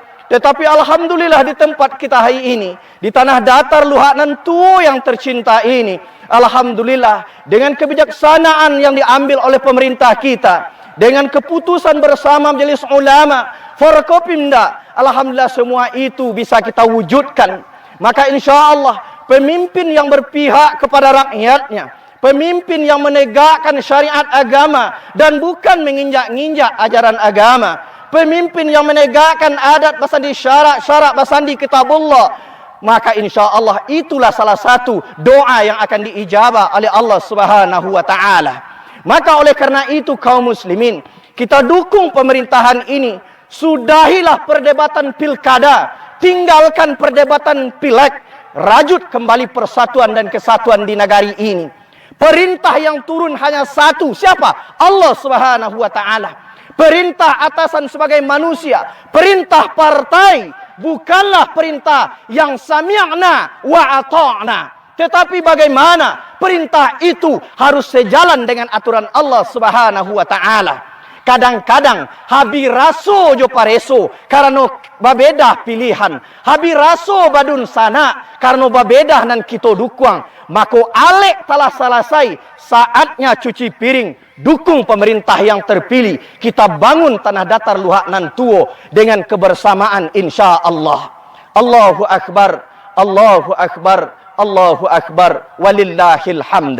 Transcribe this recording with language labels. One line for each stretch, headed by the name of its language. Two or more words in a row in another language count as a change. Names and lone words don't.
Indonesian: Tetapi alhamdulillah di tempat kita hari ini, di tanah datar Luhak Nantuo yang tercinta ini, alhamdulillah dengan kebijaksanaan yang diambil oleh pemerintah kita, dengan keputusan bersama majelis ulama, Forkopimda, alhamdulillah semua itu bisa kita wujudkan. Maka insyaallah pemimpin yang berpihak kepada rakyatnya, pemimpin yang menegakkan syariat agama dan bukan menginjak-injak ajaran agama, pemimpin yang menegakkan
Minangkabau: adat basandi syarak basandi kitabullah,
Indonesian: maka insyaallah itulah salah satu doa yang akan diijabah oleh
Arabic: الله سبحانه وتعالى.
Indonesian: Maka oleh karena itu kaum muslimin, kita dukung pemerintahan ini. Sudahilah perdebatan pilkada, tinggalkan perdebatan pileg, rajut kembali persatuan dan kesatuan di negari ini. Perintah yang turun hanya satu, siapa?
Arabic: الله سبحانه وتعالى.
Indonesian: Perintah atasan sebagai manusia, perintah partai bukanlah perintah yang
Arabic: سمعنا وأطعنا.
Indonesian: Tetapi bagaimana perintah itu harus sejalan dengan aturan
Arabic: الله سبحانه وتعالى.
Minangkabau: Kadang-kadang habi raso jo pareso karena babeda pilihan, habi raso badun sana karena babeda nan kito dukuang.
Indonesian: Mako alek telah selesai, saatnya cuci piring, dukung pemerintah yang terpilih. Kita bangun tanah datar Luhak Nantuo dengan kebersamaan insyaallah.
Arabic: الله أكبر، الله أكبر، الله أكبر، ولله الحمد.